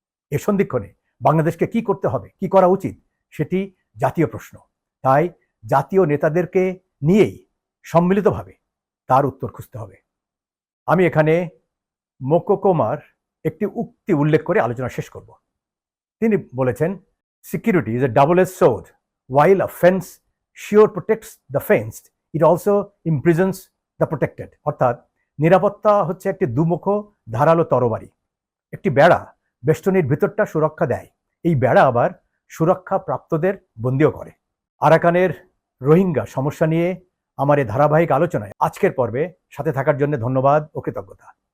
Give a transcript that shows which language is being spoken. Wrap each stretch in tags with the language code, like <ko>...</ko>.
<bn>এ সন্ধিক্ষণে বাংলাদেশকে কি করতে হবে, কি করা উচিত, সেটি জাতীয় প্রশ্ন। তাই জাতীয় নেতাদেরকে নিয়েই সম্মিলিতভাবে তার উত্তর খুঁজতে হবে। আমি এখানে মোকোকোমার একটি উক্তি উল্লেখ করে আলোচনা শেষ করব। তিনি বলেছেন,</bn> <en>Security is a double-edged sword, while a fence sure protects the fenced, it also imprisons the protected।</en> <bn>অর্থাৎ নিরাপত্তা হচ্ছে একটি দুমুখ ধারালো তরবারি। একটি বেড়া বেষ্টনীর ভিতরটা সুরক্ষা দেয়, এই বেড়া আবার সুরক্ষা প্রাপ্তদের বন্দীও করে। আরাকানের রোহিঙ্গা সমস্যা নিয়ে আমার এই ধারাবাহিক আলোচনায় আজকের পর্বে সাথে থাকার জন্য ধন্যবাদ ও কৃতজ্ঞতা।</bn>